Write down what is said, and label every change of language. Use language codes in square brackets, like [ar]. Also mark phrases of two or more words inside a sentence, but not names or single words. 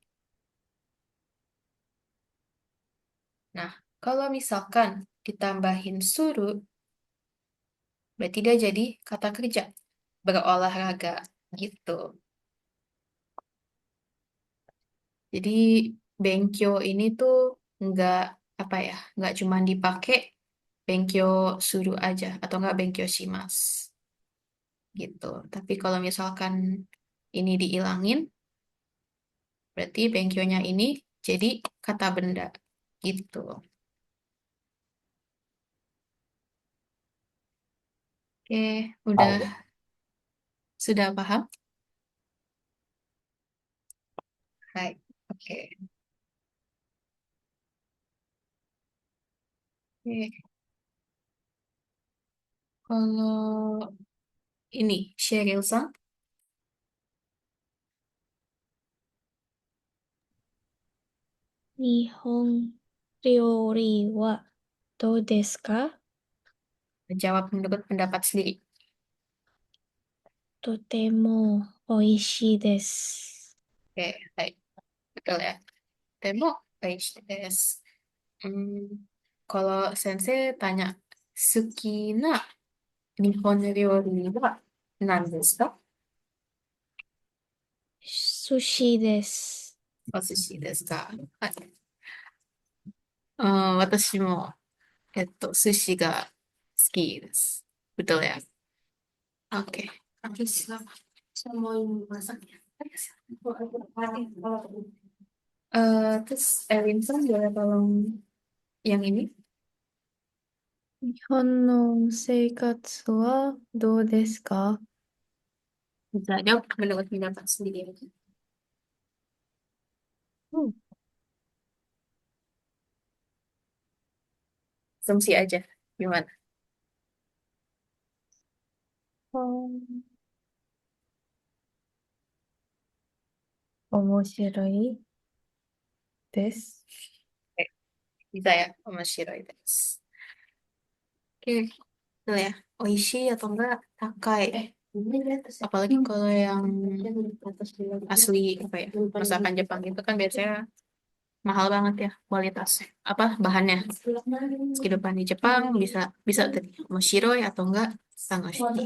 [id] Nah, kalau misalkan ditambahin suruh, berarti dia jadi kata kerja. Berolahraga gitu. Jadi Benkyo ini tuh nggak apa ya, nggak cuma dipakai [ja] 勉強する [id] aja atau enggak [ja] 勉強します [id] gitu. Tapi kalau misalkan ini diilangin, berarti benkyonya ini jadi kata benda gitu. Oke, Ah, ya. sudah paham? Hai. Oke. Oke. Kalau ini Sheryl-san, [ja] 日本料理はどうですか？ [id] jawab menurut pendapat sendiri. [ja] とても美味しいです。 [id] Oke, hai. Betul ya. Temo, page desu. Kalau sensei tanya, [ja] 好きな日本料理は何ですか? 寿司です。お寿司ですか？はい。私も、寿司が好きです。 [id] betul ya. Oke. Terus saya mau masaknya. Terus Elinson boleh tolong yang ini? [ja] 日本の生活はどうですか？ [id] Bisa jawab menurut pendapat sendiri aja. Asumsi aja. Gimana? [ja] 面白いです。 [id] Oke, bisa ya. [ja] 面白いです. [id] Oke, betul ya. Oishi atau enggak takai. Apalagi kalau yang asli apa ya, masakan Jepang itu kan biasanya mahal banget ya kualitasnya. Apa bahannya? Kehidupan di Jepang bisa bisa tadi omoshiroi atau enggak sangoshi.